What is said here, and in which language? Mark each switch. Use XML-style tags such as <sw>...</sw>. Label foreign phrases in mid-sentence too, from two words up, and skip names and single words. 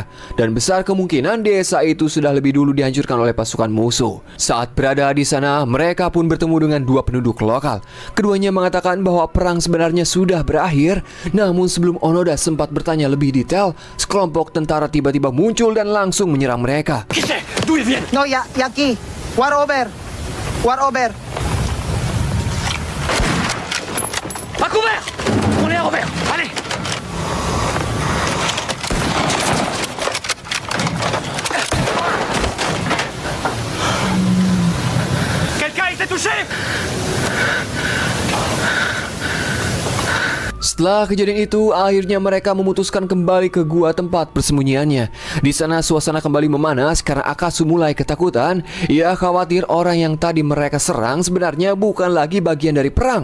<id>Dan besar kemungkinan desa itu sudah lebih dulu dihancurkan oleh pasukan musuh. Saat berada di sana, mereka pun bertemu dengan 2 penduduk lokal. Keduanya mengatakan bahwa perang sebenarnya sudah berakhir. Namun sebelum Onoda sempat bertanya lebih detail, sekelompok tentara tiba-tiba muncul dan langsung menyerang mereka.</id> <fr>Qui c'est? D'où ils viennent?</fr> <es>No, y aquí.</es> <en>War over. War over.</en> <fr>À couvert! On est à Robert! Allez! Quelqu'un a été touché?</fr> <id>Setelah kejadian itu, akhirnya mereka memutuskan kembali ke gua tempat persembunyiannya. Di sana suasana kembali memanas karena Akatsu mulai ketakutan. Ia khawatir orang yang tadi mereka serang sebenarnya bukan lagi bagian dari perang.</id>